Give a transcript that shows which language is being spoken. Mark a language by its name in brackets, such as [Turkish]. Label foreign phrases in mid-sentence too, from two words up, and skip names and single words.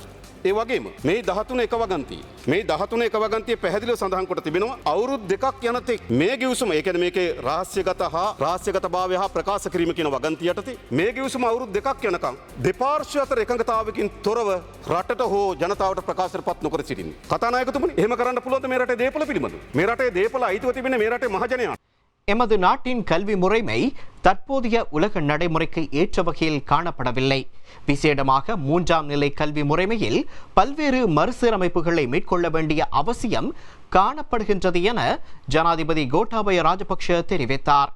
[Sinhala] ඒ වගේම මේ 13 එක වගන්තිය මේ 13 එක වගන්තිය පැහැදිලිව සඳහන් කොට තිබෙනවා අවුරුදු දෙකක් යනතෙක් මේ ගිවිසුම ඒ කියන්නේ මේකේ රහස්‍යගතභාවය හා ප්‍රකාශ කිරීම කියන වගන්තිය යටතේ මේ ගිවිසුම අවුරුදු දෙකක් යනකම් දෙපාර්ශ්ව අතර එකඟතාවයකින් තොරව රටට හෝ ජනතාවට ප්‍රකාශපත් නොකර සිටින්නේ. කතානායකතුමනි එහෙම කරන්න පුළුවන්ද මේ රටේ දේපල පිළිබඳව? මේ රටේ දේපල අයිතිව තිබෙන්නේ මේ රටේ මහජනයාට. [Tamil] எமது நாட்டின் கல்வி முறைமை தற்போதைய உலக நடைமுறைக்கு ஏற்ற வகையில் காணப்படவில்லை. விசேடமாக 3ஆம் நிலை கல்வி முறைமையில் பல்வேறு மறுசீரமைப்புகளை மேற்கொள்ள வேண்டிய அவசியம் காணப்படுகின்றது என ஜனாதிபதி கோட்டாபய ராஜபக்ஷ தெரிவித்தார்.